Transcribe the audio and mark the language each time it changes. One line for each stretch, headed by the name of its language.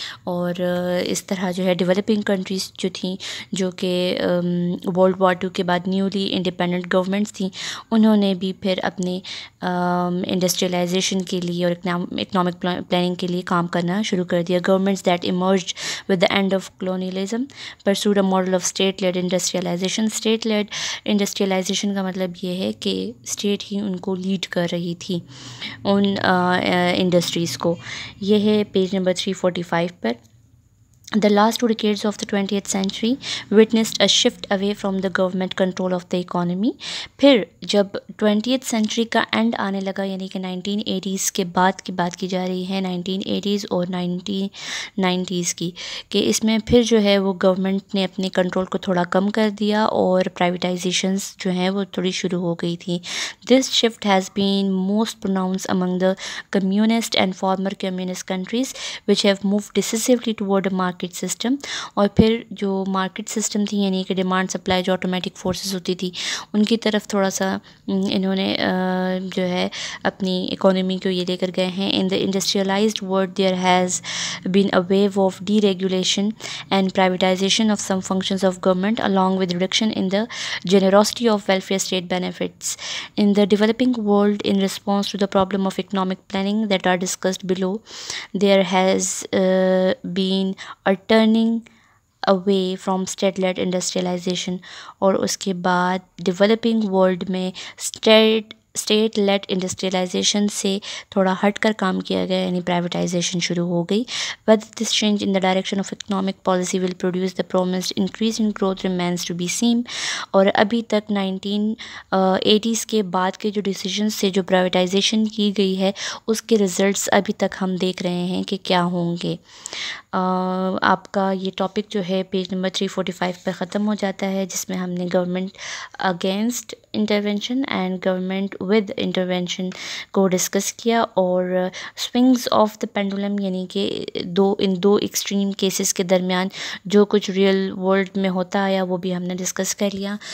Urdu: اور اس طرح جو ہے ڈیولپنگ کنٹریز جو تھیں، جو کہ ورلڈ وار ٹو کے بعد نیولی انڈیپینڈنٹ گورنمنٹس تھیں، انہوں نے بھی پھر اپنے انڈسٹریلائزیشن کے لیے اور اکنامک پلاننگ کے لیے کام کرنا شروع کر دیا.
English: Governments that emerged with the end of colonialism pursued a model of state led industrialization.
Urdu: State lead industrialisation کا مطلب یہ ہے کہ اسٹیٹ ہی ان کو لیڈ کر رہی تھی ان انڈسٹریز کو. یہ ہے page number 345 per.
English: The last 2 decades of the 20th century witnessed a shift away from the government control of the economy.
Urdu: پھر جب 20th century کا اینڈ آنے لگا، یعنی کہ 1980s کے بعد کی بات کی جا رہی ہے، 1980s اور 1990s کی، کہ اس میں پھر جو ہے وہ گورنمنٹ نے اپنے کنٹرول کو تھوڑا کم کر دیا اور پرائیویٹائزیشنز جو ہیں وہ تھوڑی شروع ہو گئی تھیں.
English: This shift has been most pronounced among the communist and former communist countries which have moved decisively toward a market system.
Urdu: اور پھر جو مارکیٹ سسٹم تھی، یعنی کہ ڈیمانڈ سپلائی جو آٹومیٹک فورسز ہوتی تھی، ان کی طرف تھوڑا سا انہوں نے جو ہے اپنی اکانومی کو یہ لے کر گئے ہیں.
English: In the industrialized world there has been a wave of deregulation and privatization of some functions of government along with reduction in the generosity of welfare state benefits. In the developing world, in response to the problem of economic planning that are discussed below, there has been a turning away from state-led industrialization.
Urdu: اور اس کے بعد developing world میں state lead industrialisation سے تھوڑا ہٹ کر کام کیا گیا، یعنی پرائیویٹائزیشن شروع ہو گئی.
English: Whether this change in the direction of economic policy will produce the promised increase in growth remains to be seen.
Urdu: اور ابھی تک 1980s کے بعد کے جو ڈیسیجنس سے جو پرائیویٹائزیشن کی گئی ہے اس کے ریزلٹس ابھی تک ہم دیکھ رہے ہیں کہ کیا ہوں گے. آپ کا یہ ٹاپک جو ہے پیج نمبر 345 پہ ختم ہو جاتا ہے، جس میں ہم نے government against intervention and government with intervention کو ڈسکس کیا، اور سوئنگز آف دا پینڈولم، یعنی کہ ان دو ایکسٹریم کیسز کے درمیان جو کچھ ریئل ورلڈ میں ہوتا آیا وہ بھی ہم نے ڈسکس کر لیا.